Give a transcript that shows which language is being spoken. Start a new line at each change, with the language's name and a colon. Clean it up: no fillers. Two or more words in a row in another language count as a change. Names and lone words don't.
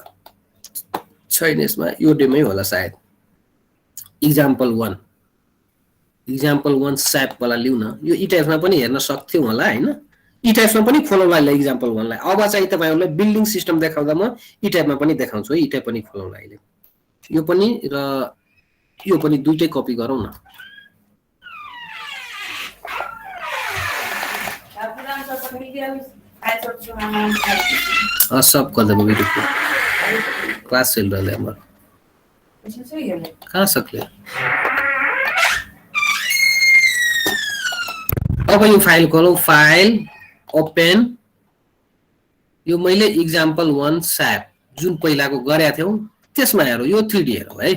Nepali: छैन यसमा, यो डेमै होला सायद। एक्जाम्पल 1 स्याप वाला लिउ न, यो इटाइप्समा पनि हेर्न सक्थ्यौ होला हैन। इटाइप्समा पनि खोलौँला ल एक्जाम्पल 1 लाई। अब चाहिँ तपाईहरुलाई
English: building system
Nepali: देखाउँदा म इटाइपमा पनि देखाउँछु है। इटाइप पनि खोलौँला अहिले, यो पनि र यो पनि दुईटै कपी गरौँ न।
Hindi: सब कर देबो वीडियो को क्लास चल रहा है हमारा,
Nepali: कहाँ सकले। अब यो फाइल खोलौं,
English: file open,
Nepali: यो मैले एक्जाम्पल 1 स्याप जुन पहिलाको गरेका थियौ त्यसमा हेरौं, यो 3D हेरौं है।